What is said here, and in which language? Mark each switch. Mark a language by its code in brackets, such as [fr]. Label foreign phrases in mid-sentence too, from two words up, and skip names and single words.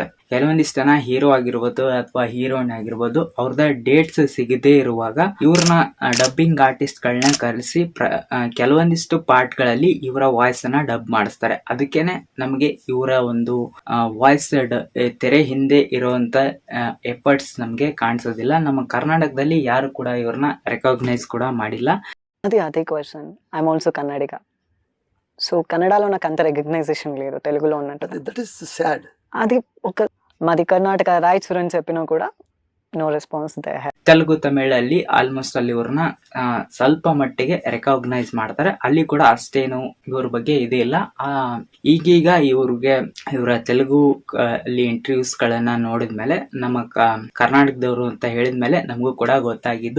[kn] ಕೆಲವೊಂದಿಷ್ಟು ಜನ ಹೀರೋ ಆಗಿರ್ಬೋದು ಅಥವಾ ಹೀರೋಯಿನ್ ಆಗಿರ್ಬೋದು, ಅವ್ರದ ಡೇಟ್ಸ್ ಸಿಗದೇ ಇರುವಾಗ ಇವ್ರನ್ನ ಡಬ್ಬಿಂಗ್ ಆರ್ಟಿಸ್ಟ್ ಗಳನ್ನ ಕರೆಸಿ ಕೆಲವೊಂದಿಷ್ಟು ಪಾರ್ಟ್ ಗಳಲ್ಲಿ ಇವರ ವಾಯ್ಸ್ ಅನ್ನ ಡಬ್ ಮಾಡಿಸ್ತಾರೆ. ಅದಕ್ಕೇನೆ ನಮ್ಗೆ ಇವರ ಒಂದು ವಾಯ್ಸ್ ತೆರೆ ಹಿಂದೆ ಇರುವಂತ ಎಫರ್ಟ್ಸ್ ನಮ್ಗೆ ಕಾಣಿಸೋದಿಲ್ಲ. ನಮ್ಮ ಕರ್ನಾಟಕದಲ್ಲಿ ಯಾರು ಕೂಡ ಇವ್ರನ್ನ ರೆಕಗ್ನೈಸ್ ಕೂಡ ಮಾಡಿಲ್ಲ. [te] అదే క్వశ్చన్. [en] I'm also [te] కన్నడిగ. సో కన్నడలో నాకు అంత రికగ్నైజేషన్ లేదు తెలుగులో ఉన్నట్టు. [en] That is sad. [te] అది ఒక మాది కర్ణాటక రాయచూరు అని చెప్పినా కూడా [en] no response [te] ದೇ. [kn] ತೆಲುಗು, ತಮಿಳಲ್ಲಿ ಆಲ್ಮೋಸ್ಟ್ ಅಲ್ಲಿ ಇವ್ರನ್ನ ಸ್ವಲ್ಪ ಮಟ್ಟಿಗೆ ರೆಕಗ್ನೈಸ್ ಮಾಡ್ತಾರೆ. ಅಲ್ಲಿ ಕೂಡ ಅಷ್ಟೇನು ಇವ್ರ ಬಗ್ಗೆ ಇದೆ ಇಲ್ಲ. ಈಗೀಗ ಇವರ ತೆಲುಗು ಅಲ್ಲಿ ಇಂಟರ್ವ್ಯೂಸ್ ಗಳನ್ನ ನೋಡಿದ್ಮೇಲೆ, ನಮ್ಮ ಕರ್ನಾಟಕದವರು ಅಂತ ಹೇಳಿದ್ಮೇಲೆ ನಮಗೂ ಕೂಡ ಗೊತ್ತಾಗಿದ್ದು.